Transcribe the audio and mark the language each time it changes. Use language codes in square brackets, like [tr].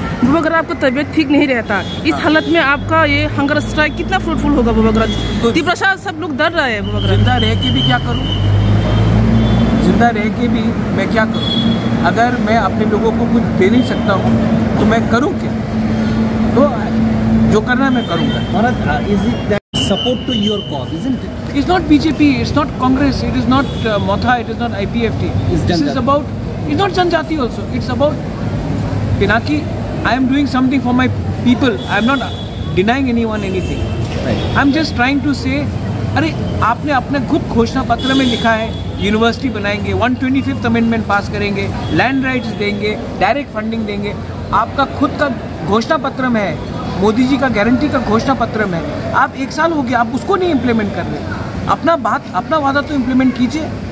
[hi] बुबागरा, आपका तबीयत ठीक नहीं रहता, इस हालत में आपका ये हंगर स्ट्राइक कितना फ्रूटफुल होगा बुबागरा? तिपरासा सब लोग डर रहे हैं बुबागरा। जिंदा रह के भी क्या करूँ? जिंदा रह के भी मैं क्या करूँ? अगर मैं अपने लोगों को कुछ दे नहीं सकता हूँ तो मैं करूँ क्या? तो जो करना है मैं करूँगा। [en] Is it that support to your cause, isn't it? It's not BJP, it's not Congress, it is not Motha, it is not IPFT. This is about, it's not Janjati also. It's about Pinaki. I am doing something for my people. I am not denying anyone anything. Right. I am just trying to say, [hi] अरे आपने अपने खुद घोषणा पत्र में लिखा है university बनाएंगे, 125th अमेंडमेंट पास करेंगे, लैंड राइट्स देंगे, डायरेक्ट फंडिंग देंगे। आपका खुद का घोषणा पत्र में है, मोदी जी का गारंटी का घोषणा पत्र में है। आप 1 साल हो गया, आप उसको नहीं इम्प्लीमेंट कर रहे। अपना वादा तो इम्प्लीमेंट कीजिए।